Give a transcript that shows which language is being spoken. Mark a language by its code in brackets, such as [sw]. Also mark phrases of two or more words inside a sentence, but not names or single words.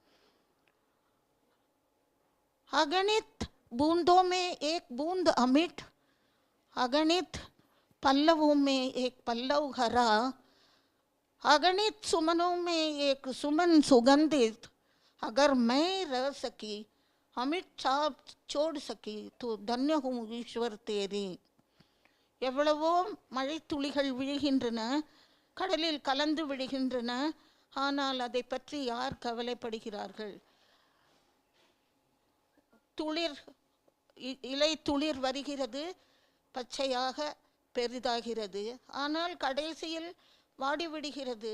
[hi] अगणित बूंदों में एक बूंद अमिट, अगणित पल्लवों में एक पल्लव हरा, अगणित सुमनों में एक सुमन सुगंधित. अगर मैं रह सकी अमिट छाप छोड़ सकी तो धन्य हूँ ईश्वर तेरी. [ta] எவ்வளவோ மழை துளிகள் விழுகின்றன, கடலில் கலந்து விழுகின்றன, ஆனால் அதை பற்றி யார் கவலைப்படுகிறார்கள்? துளிர் இலை துளிர் வருகிறது, பச்சையாக பெரிதாகிறது, ஆனால் கடைசியில் வாடிவிடுகிறது.